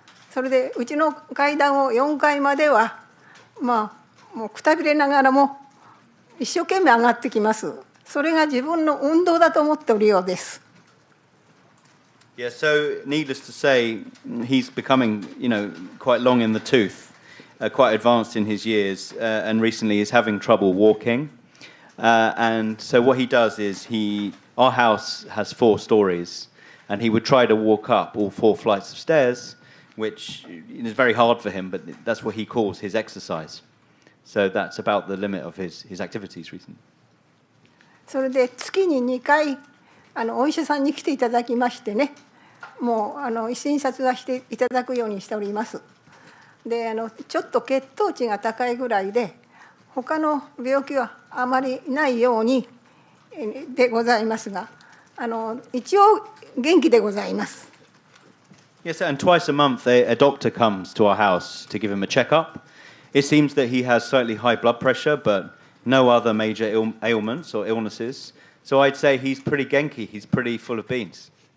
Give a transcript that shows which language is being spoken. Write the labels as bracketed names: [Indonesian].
[Japanese] それでうちの階段を4階まではもうくたびれながらも一生懸命上がってきます。それが自分の運動だと思っておるようです。 [English] Yeah, so needless to say, he's becoming, quite long in the tooth, quite advanced in his years, and recently is having trouble walking. And so what he does is our house has 4 stories, and he would try to walk up all 4 flights of stairs, which is very hard for him, but that's what he calls his exercise. So that's about the limit of his activities recently. [Japanese] それで月に2回お医者さんに来ていただきましてね、もう診察はしていただくようにしております。でちょっと血糖値が高いぐらいで他の病気はあまりないようにでございますが、一応元気でございます。 [English] Yes, and twice a month a doctor comes to our house to give him a checkup. It seems that he has slightly high blood pressure, but no other major ailments or illnesses. So I'd say he's pretty genki. He's pretty full of beans.